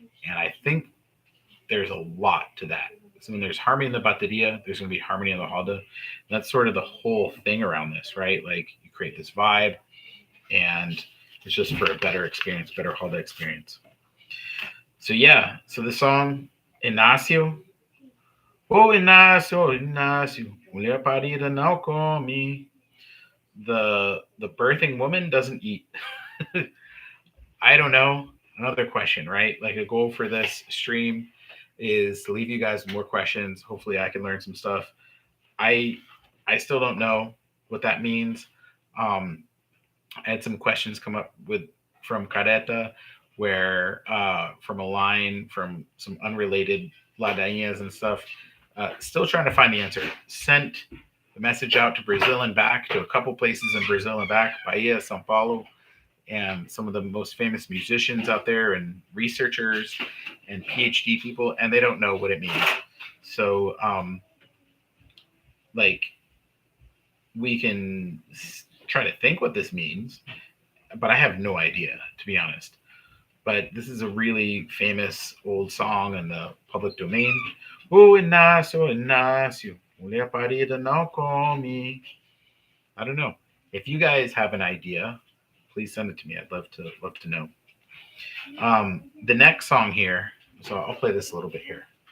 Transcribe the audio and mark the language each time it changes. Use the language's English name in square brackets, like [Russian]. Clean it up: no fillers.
[English] And I think there's a lot to that. So when there's harmony in the bateria, there's going to be harmony in the halda. That's sort of the whole thing around this, right? Like you create this vibe, and it's just for a better experience, better halda experience. So yeah, so the song Inácio. [Portuguese] Oh, Inácio, Inácio, mulher parida não come. [English] The birthing woman doesn't eat. I don't know. Another question, right? Like a goal for this stream is to leave you guys with more questions. Hopefully, I can learn some stuff. I I still don't know what that means. Um, I had some questions come up with from Careta, where from a line from some unrelated ladainhas and stuff. Still trying to find the answer. Sent the message out to Brazil and back, to a couple places in Brazil and back, Bahia, São Paulo, and some of the most famous musicians out there, and researchers and PhD people, and they don't know what it means. So, like, we can try to think what this means, but I have no idea, to be honest. But this is a really famous old song in the public domain. [Portuguese] Oh, Inácio, Inácio, mulher parida não come. [English] I don't know. If you guys have an idea, please send it to me. I'd love to know. The next song here, so I'll play this a little bit here.